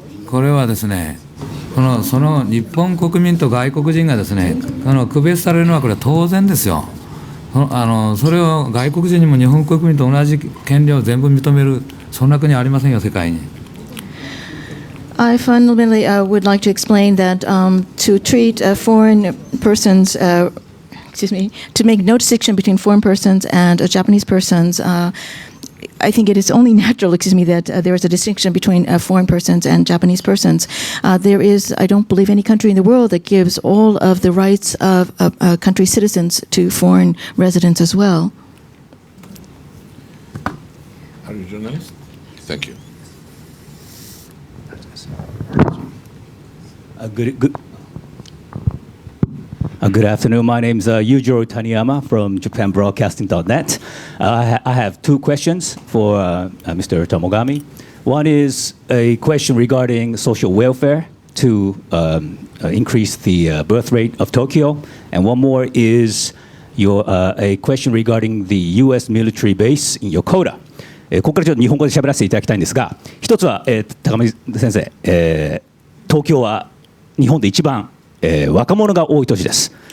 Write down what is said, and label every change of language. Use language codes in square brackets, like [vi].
[ja] これはですね、その日本国民と外国人がですね、区別されるのはこれは当然ですよ。それを外国人にも日本国民と同じ権利を全部認める、そんな国ありませんよ、世界に。 [en] I fundamentally would like to explain that to treat foreign persons to make no distinction between foreign persons and Japanese persons, I think it is only natural, that there is a distinction between foreign persons and Japanese persons. There is, I don't believe, any country in the world that gives all of the rights of country citizens to foreign residents as well. Are you a journalist? Thank you. Good afternoon. My name is Yujiro Taniyama from JapanBroadcasting.net. I have two questions for Mr. Tamogami. One is a question regarding social welfare to increase the birth rate of Tokyo, and one more is a question regarding the U.S. military base in Yokota. [ja] ここからちょっと日本語で喋らせていただきたいんですが、一つは、高見先生、東京は日本で一番若者が多い都市です。